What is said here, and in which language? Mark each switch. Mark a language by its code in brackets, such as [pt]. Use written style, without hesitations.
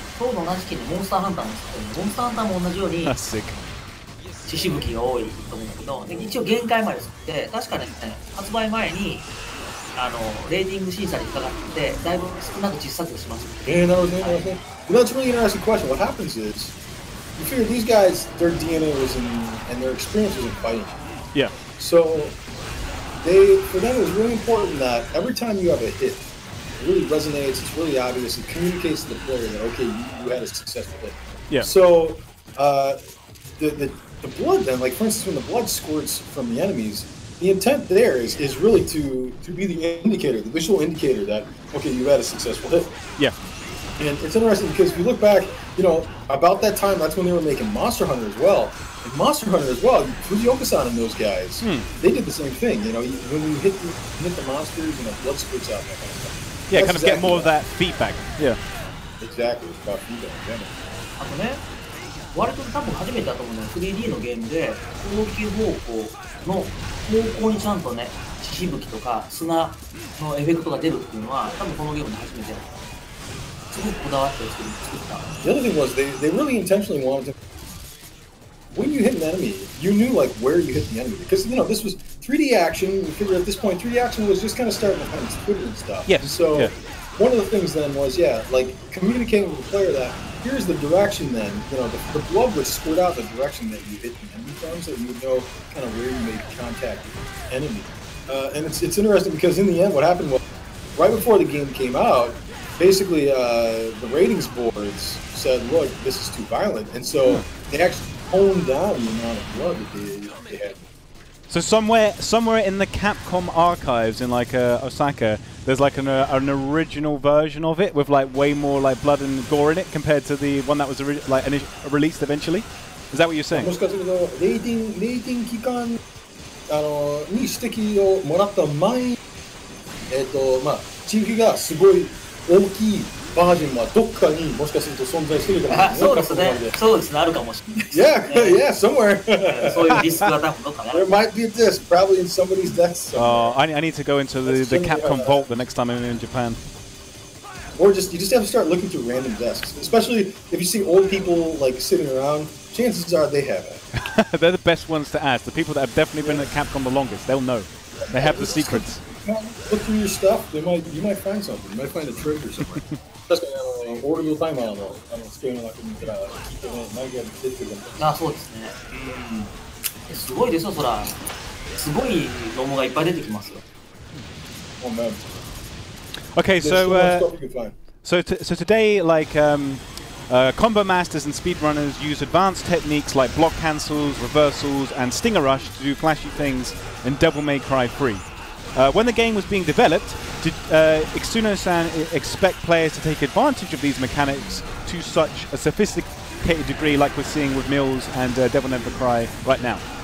[ja] 今日の同じ期でモンスターハンターも作ってるんで、モンスターハンターも同じように血しぶきが多いと思うんだけど、で一応限界まで作って、確かね、発売前にレーティング審査にかかって、だいぶ少なく小さくします。なるほどね。 [en] Well, that's a really interesting question. What happens is, you figure these guys, their DNA was and their experience was in fighting. Yeah. So, for them, it was really important that every time you have a hit, it really resonates, it's really obvious, it communicates to the player that, okay, you had a successful hit. Yeah. So, the blood then, like for instance, when the blood squirts from the enemies, the intent there is really to be the indicator, the visual indicator that, okay, you had a successful hit. Yeah. And it's interesting because if you look back, about that time, that's when they were making Monster Hunter as well. And Monster Hunter as well, Fujioka-san and those guys, they did the same thing. When you hit the monsters, blood squirts out, that kind of stuff. Yeah, kind of get more of that feedback. Yeah. Exactly. It's about feedback. Yeah. [ja] あとね、割と多分初めてだと思うのは 3D のゲームで攻撃方向の方向にちゃんとね、血しぶきとか砂のエフェクトが出るっていうのは多分このゲームで初めて。すごくこだわって作った。 [en] The other thing was they really intentionally wanted to. When you hit an enemy, you knew like where you hit the enemy because this was 3D action. You figure at this point 3D action was just kind of starting to find its footing and stuff. Yes. And so one of the things then was like communicating with the player that here's the direction. Then the blood would squirt out the direction that you hit the enemy from, so you would know kind of where you made contact with the enemy. And it's interesting because in the end, what happened was right before the game came out. Basically, the ratings boards said, "Look, this is too violent," and so they actually toned down the amount of blood that they had. So somewhere in the Capcom archives in like Osaka, there's like an original version of it with like way more like blood and gore in it compared to the one that was released eventually. Is that what you're saying? [ja] もしかするとレーティング期間に指摘をもらった前にまあ地域がすごい大きいバージョンはどっかにもしかすると存在してるかもしれない。そうですね。そうですね。あるかもしれない。 [en] Yeah, somewhere. [ja] そういうディスクが多分どっかにある。 [en] There might be a disc, probably in somebody's desk somewhere. I need to go into the Capcom vault the next time I'm in Japan. Or you just have to start looking through random desks, especially if you see old people like sitting around. Chances are they have it. They're the best ones to ask. The people that have definitely been at Capcom the longest, they'll know. They have the secrets. Look through your stuff. You might find something. You might find a treasure somewhere. [ja] 確かにオールドタイマーのスケールの中に見たら聞いてね、何が出てくるか。あ、そうですね。すごいですよ、そら。すごいロモがいっぱい出てきますよ。 [en] Oh man. Okay, so today, like combo masters and speedrunners use advanced techniques like block cancels, reversals, and stinger rush to do flashy things in Devil May Cry 3. When the game was being developed, did Ixuno-san expect players to take advantage of these mechanics to such a sophisticated degree like we're seeing with Mills and Devil May Cry right now?